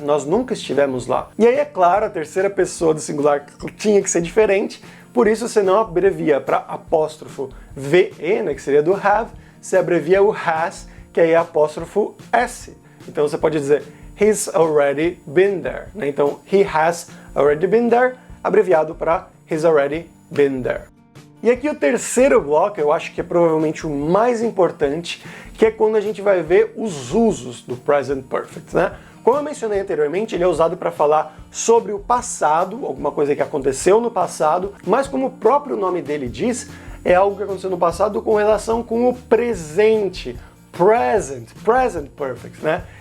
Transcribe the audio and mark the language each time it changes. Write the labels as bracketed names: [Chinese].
[Portuguese] Nós nunca estivemos lá. E aí, é claro, a terceira pessoa do singular tinha que ser diferente, por isso você não abrevia para apóstrofo VE, né, que seria do have, você abrevia o has, que aí é apóstrofo S. Então você pode dizer [English] he's already been there. [Portuguese] Né? [English] Então, he has already been there, [Portuguese] abreviado para [English] he's already been there. [Portuguese] E aqui o terceiro bloco, eu acho que é provavelmente o mais importante, que é quando a gente vai ver os usos do present perfect, né? Como eu mencionei anteriormente, ele é usado para falar sobre o passado, alguma coisa que aconteceu no passado, mas como o próprio nome dele diz, é algo que aconteceu no passado com relação com o presente, present perfect, né?